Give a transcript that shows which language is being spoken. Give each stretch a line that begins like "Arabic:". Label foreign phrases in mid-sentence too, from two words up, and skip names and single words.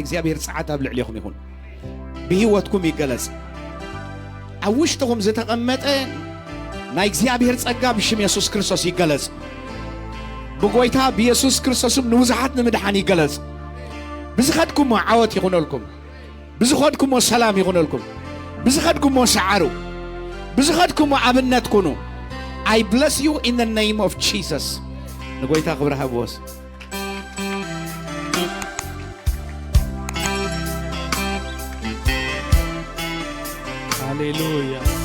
Tigrinya: እግዚአብሔር ጸዓት ኣብ ልዕሊኹም ይኹን ብህይወትኩም ይገለጽ ኣብ ውሽጥኹም ዝተቐመጠ ናይ እግዚአብሔር ጸጋ ብሽም ኢየሱስ ክርስቶስ ይገለጽ ብጎይታ ብኢየሱስ ክርስቶስም ንውዙሓት ንምድሓን ይገለጽ ብዝኸድኩሞ ዓወት ይኹነልኩም ብዝኸድኩሞ ሰላም ይኹነልኩም ብዝኸድኩሞ ሰዓሩ ብዝኸድኩሞ ኣብነት ኩኑ
English: I bless you in the name of Jesus
Tigrinya: ንጎይታ ክብሪ ሃብዎስ ሃሌሉያ